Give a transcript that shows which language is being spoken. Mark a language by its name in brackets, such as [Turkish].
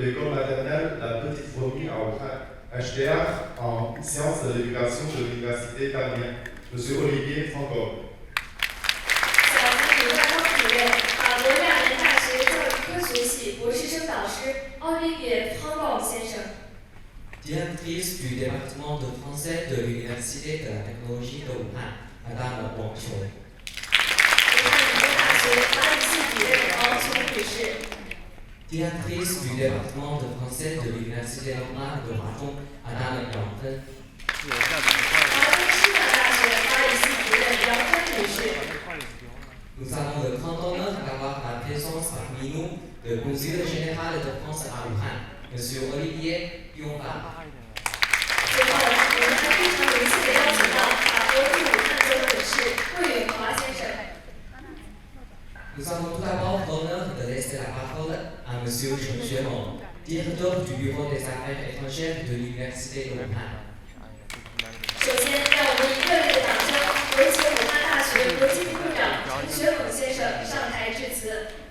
[French] maternelle La Petite Fourmi à Wuhan, HDR en sciences de l'éducation de l'Université d'Amiens, M. Olivier Fangor. [Chinese] 小福主任汪主任，法国亚联大学教育科学系博士生导师奥利维·方旺先生。 [French] Directrice du département de français de l'Université de la technologie de Wuhan, Madame Wang Qiong. [Chinese] 武汉理工大学法语系主任王琼女士。 [French] Directrice du département de français de l'Université normale de Huazhong, Madame Yang Fen. [Chinese] 华东师范大学法语系主任杨芬女士。 [French] Nous avons le grand honneur d'avoir la présence parmi nous du consul général de France à Wuhan, M. Olivier Yongba. [Chinese] 最后，我们还非常荣幸地邀请到法国驻武汉总领事魏永华先生。 [French] Nous avons tout d'abord l'honneur de laisser la parole à M. Chen Xuemeng, directeur du Bureau des Affaires étrangères de l'Université de Wuhan. [Chinese] 首先，让我们以热烈的掌声，有请武汉大学国际部部长陈学猛先生上台致辞。